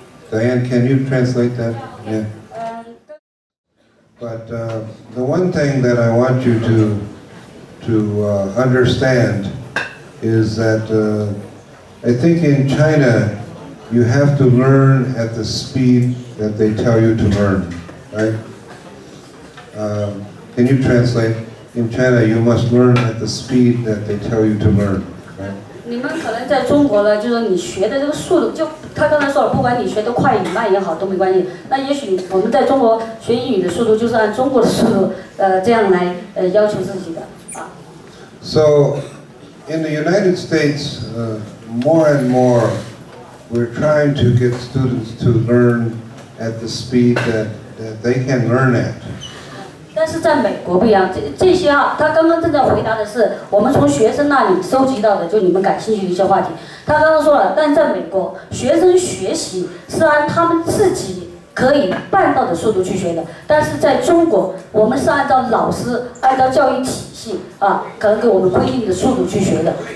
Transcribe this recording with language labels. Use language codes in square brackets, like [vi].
[en] Diane, can you translate that? Yeah. But the one thing that I want you to understand is that I think in China you have to learn at the speed that they tell you to learn, right? Can you translate? In China, you must learn at the speed that they tell you to learn. Right? [zh] 你们可能在中国呢，就是你学的这个速度，就他刚才说了，不管你学的快与慢也好，都没关系。那也许我们在中国学英语的速度，就是按中国的速度，这样来要求自己的啊。 [en] So, in the United States, more and more, we're trying to get students to learn at the speed that they can learn at. [zh] 但是在美国不一样，这些他刚刚正在回答的是我们从学生那里收集到的，就你们感兴趣的一些话题。他刚刚说了，但在美国，学生学习是按他们自己可以办到的速度去学的，但是在中国，我们是按照老师、按照教育体系可能给我们规定的速度去学的。